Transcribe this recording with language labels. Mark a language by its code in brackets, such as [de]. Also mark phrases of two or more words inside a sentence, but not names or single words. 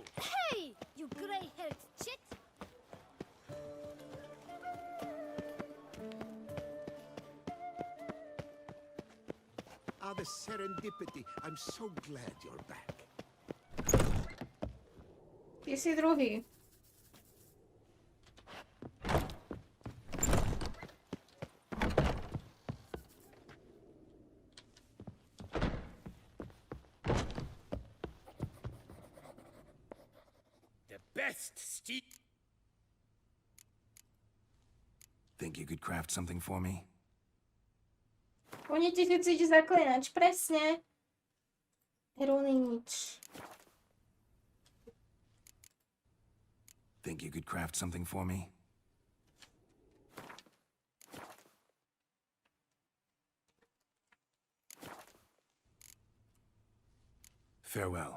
[en] Hey, you grey-haired chit! Ah, the serendipity. I'm so glad you're back. [sk] Ty si druhý. [en] The best steed. Think you could craft something for me? [sk] Oni ti chcete zaklinač, presne. Runy nič. [en] Think you could craft something for me? Farewell.